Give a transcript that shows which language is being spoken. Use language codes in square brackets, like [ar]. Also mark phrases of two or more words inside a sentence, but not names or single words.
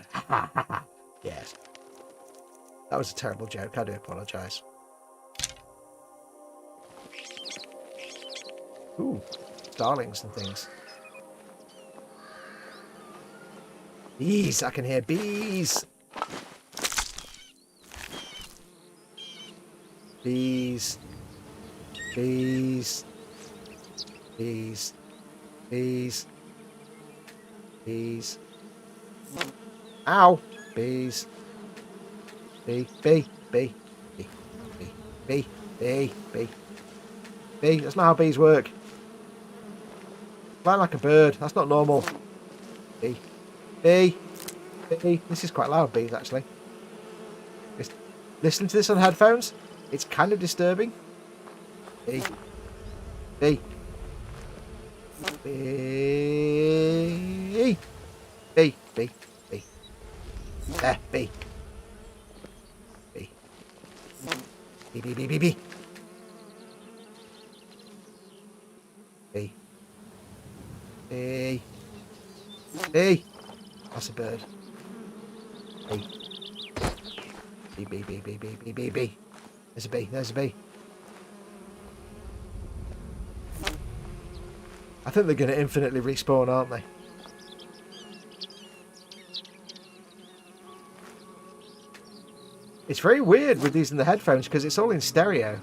[en] Yes. That was a terrible joke. I do apologise. Ooh, starlings and things. Bees! I can hear bees! Bees. Bees. Bees. Bees. Bees. Ow! Bees. Bee. Bee. Bee. Bee. Bee. Bee. Bee. Bee. Bee. That's not how bees work. Fly like a bird. That's not normal. Bee. Bee. Bee. This is quite loud, bees, actually. Listen to this on headphones. It's kind of disturbing. Bee. Bee. Bee. Bee. Bee. Bee. There. Bee. Bee. Bee. Bee. Bee. Bee. Bee. Bee. Bee. Bee. That's a bird. Bee. Bee. Bee. Bee. Bee. Bee. Bee. Bee. Bee. There's a bee. There's a bee. I think they're going to infinitely respawn, aren't they? It's very weird with these in the headphones because it's all in stereo.